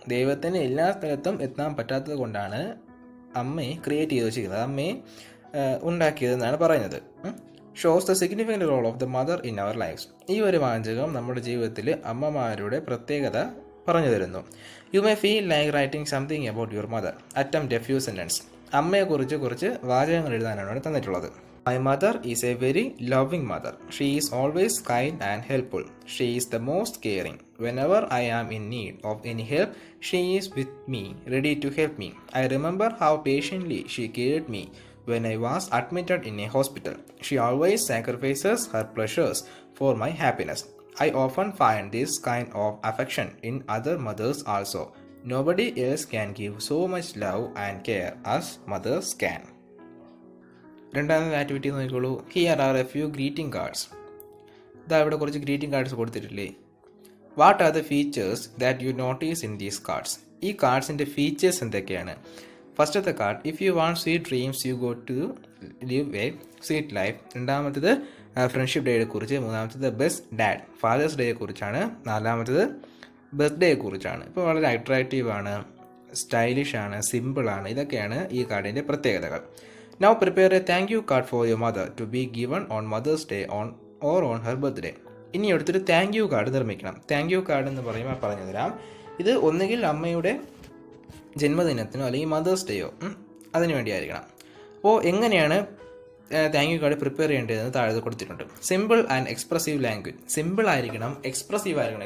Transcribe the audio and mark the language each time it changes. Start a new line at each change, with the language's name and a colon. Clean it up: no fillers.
Malayalam: ദൈവത്തിന് എല്ലാ സ്ഥലത്തും എത്താൻ പറ്റാത്തത് കൊണ്ടാണ് അമ്മയെ ക്രിയേറ്റ് ചെയ്ത് വെച്ചിരിക്കുന്നത്, അമ്മയെ ഉണ്ടാക്കിയതെന്നാണ് പറയുന്നത്.
English: Shows the significant role of the mother in our lifes.
Malayalam: ഈ ഒരു വാചകം നമ്മുടെ ജീവിതത്തിൽ അമ്മമാരുടെ പ്രത്യേകത പറഞ്ഞു തരുന്നു.
English: You may feel like writing something about your mother. Attempt a few sentence.
Malayalam: അമ്മയെക്കുറിച്ച് കുറച്ച് വാചകങ്ങൾ എഴുതാനാണ് ഇവിടെ തന്നിട്ടുള്ളത്.
English: My mother is a very loving mother. She is always kind and helpful. She is the most caring. Whenever I am in need of any help, she is with me, ready to help me. I remember how patiently she cared me when I was admitted in a hospital. She always sacrifices her pleasures for my happiness. I often find this kind of affection in other mothers also. Nobody else can give so much love and care as mothers can.
Malayalam: രണ്ടാമത്തെ activity നോക്കിക്കോളൂ.
English: Here are a few greeting cards.
Malayalam: ഇതാ ഇവിടെ കുറച്ച് greeting cards കൊടുത്തിട്ടില്ലേ.
English: What are the features that you notice in these cards.
Malayalam: ഈ കാർഡ്സിൻ്റെ features എന്തൊക്കെയാണ്? ഫസ്റ്റത്തെ card,
English: If you want sweet dreams you go to live a sweet life.
Malayalam: രണ്ടാമത്തേത് friendship ഡേയെ കുറിച്ച്. മൂന്നാമത്തേത് best dad, fathers ഡേയെ കുറിച്ചാണ്. നാലാമത്തേത് ബർത്ത്ഡേയെ കുറിച്ചാണ്. ഇപ്പോൾ വളരെ അട്രാക്റ്റീവാണ്, സ്റ്റൈലിഷാണ്, സിമ്പിളാണ്. ഇതൊക്കെയാണ് ഈ കാർഡിൻ്റെ പ്രത്യേകതകൾ.
English: Now prepare a thank you card for your mother to be given on Mother's Day or on her birthday.
Malayalam: ഇനി എടുത്തൊരു താങ്ക് യു കാർഡ് നിർമ്മിക്കണം. താങ്ക് യു കാർഡ് എന്ന് പറയുമ്പോൾ പറഞ്ഞു തരാം. ഇത് ഒന്നുകിൽ അമ്മയുടെ ജന്മദിനത്തിനോ അല്ലെങ്കിൽ മദേഴ്സ് ഡേയോ അതിനു വേണ്ടിയായിരിക്കണം. അപ്പോൾ എങ്ങനെയാണ് താങ്ക് യു കാർഡ് പ്രിപ്പയർ ചെയ്യേണ്ടതെന്ന് താഴെ കൊടുത്തിട്ടുണ്ട്.
English: Simple and expressive language.
Malayalam: Simple ആയിരിക്കണം, എക്സ്പ്രസീവ് ആയിരിക്കണം.